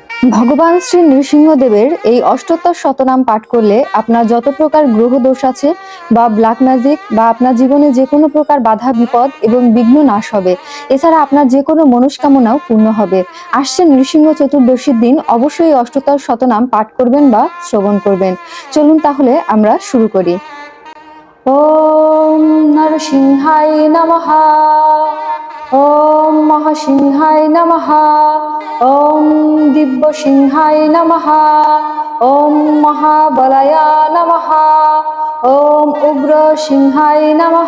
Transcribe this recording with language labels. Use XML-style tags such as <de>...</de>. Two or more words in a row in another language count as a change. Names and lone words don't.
<bn>ভগবান শ্রী নৃসিংহদেবের এই অষ্টোত্তর শতনাম পাঠ করলে আপনার যত প্রকার গ্রহ দোষ আছে বা</bn> <en>black magic</en> <bn>বা আপনার জীবনে যে কোনো প্রকার বাধা বিপদ এবং বিঘ্ন নাশ হবে। এছাড়া আপনার যে কোনো মনস্কামনাও পূর্ণ হবে। আসছেন নৃসিংহ চতুর্দশীর দিন অবশ্যই অষ্টোত্তর শতনাম পাঠ করবেন বা শ্রবণ করবেন। চলুন তাহলে আমরা শুরু করি।</bn> <sa>ওম নরসিংহায় নমঃ। ওম মহাসিংহায় নমঃ। ওম দিব্যসিংহায় নমঃ। ওম মহাবলায় নমঃ। ওম উগ্র সিংহায় নমঃ।</sa>